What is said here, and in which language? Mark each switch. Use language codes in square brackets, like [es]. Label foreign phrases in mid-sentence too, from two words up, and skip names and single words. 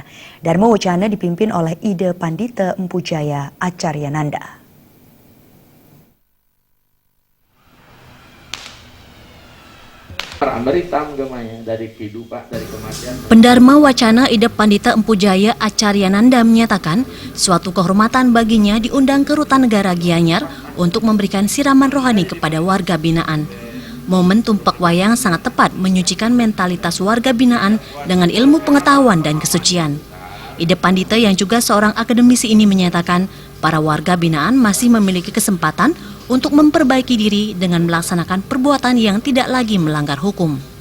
[id] Dharma Wucana dipimpin oleh Ida Pandita Empu Jaya Acaryananda. Pendharma Wacana Ida Pandita Empu Jaya Acaryananda menyatakan suatu kehormatan baginya diundang ke Rutan Negara Gianyar untuk memberikan siraman rohani kepada warga binaan. Momen Tumpak Wayang sangat tepat menyucikan mentalitas warga binaan dengan ilmu pengetahuan dan kesucian. Ida Pandita yang juga seorang akademisi ini menyatakan para warga binaan masih memiliki kesempatan untuk memperbaiki diri dengan melaksanakan perbuatan yang tidak lagi melanggar hukum.